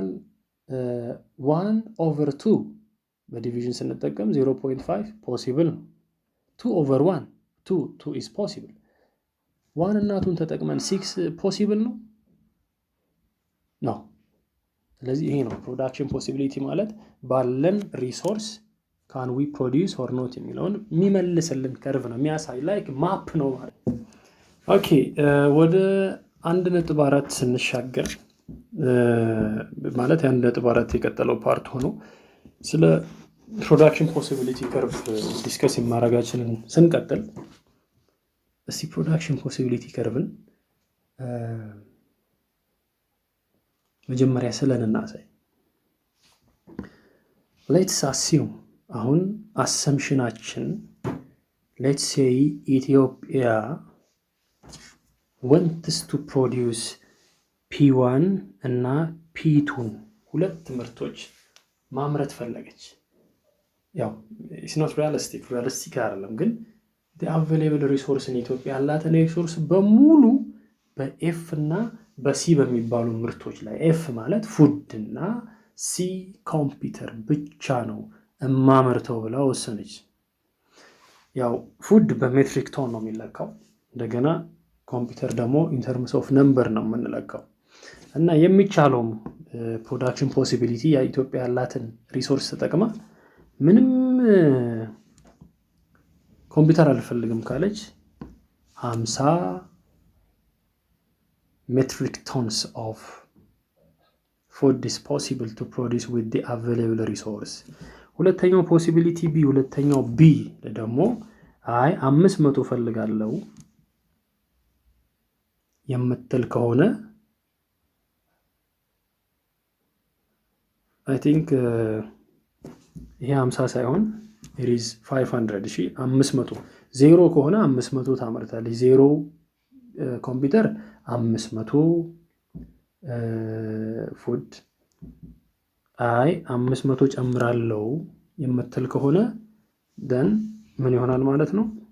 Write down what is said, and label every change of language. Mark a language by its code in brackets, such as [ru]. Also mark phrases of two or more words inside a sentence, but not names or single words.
[am] 1 over 2 በዲቪዥን ስንጠቀም 0.5 ፖሲብል ነው። 2 over 1 [en] 2 is possible። [am] 1 እና 2ን ተጠቅመን 6 ፖሲብል ነው ነው። ስለዚህ ይሄ ነው [en] production possibility [am] ማለት ባለን ሪሶርስ [en] can we produce or not [am] የሚለውን የሚመልስልን ከርቭ ነው የሚያሳይ [en] like map [am] ነው ማለት። ኦኬ ወደ 1.4 ስንሻገር ማለት 1.4 የቀጠለው ፓርት ሆኖ ስለ [en] production possibility curve [am] ዲስከስ ማድረጋችንን ስንቀጥል እስቲ [en] production possibility curve [am] መጀመሪያ ስለናሳይ። [en] let's assume [am] አሁን አሰምሽናችን [en] let's say [am] ኢትዮጵያ [en] wants to produce [am] P1 እና P2 ሁለት ምርቶች ማምረት ፈለገች። ያው [en] it's not realistic [am] አይደለም ግን [en] the available resource in [am] ኢትዮጵያ ያላትን ሪሶርስ በሙሉ በኤፍ እና በሲ በሚባሉ ምርቶች ላይ ኤፍ ማለት ፉድ እና ሲ ኮምፒውተር ብቻ ነው ማመርተው ብላ ወሰነች። ያው ፉድ በሜትሪክ ቶን ነው የሚለካው። እንደገና ኮምፒውተር ደግሞ [en] in terms of number [am] ነው የምንለካው። እና የሚቻለው [en] production possibility [am] የኢትዮጵያ ያላትን ሪሶርስ ተጠቅማ ምንም ኮምፒውተር አልፈልግም ካለች [en] 50 metric tons of food is possible to produce with the available resource። [am] ሁለተኛው ፖሲቢሊቲ ቢ ሁለተኛው ቢ ደግሞ አይ 500 ፈልጋለሁ የምትል ከሆነ [en] I think [am] ይሄ 50 ሳይሆን [en] it is 500 [am] እሺ 500 ዜሮ ከሆነ 500 ታመርታለች። ዜሮ ኮምፒውተር 500 ፉድ አይ 500 ጨምራለሁ የምትል ከሆነ then ምን ይሆናል ማለት ነው?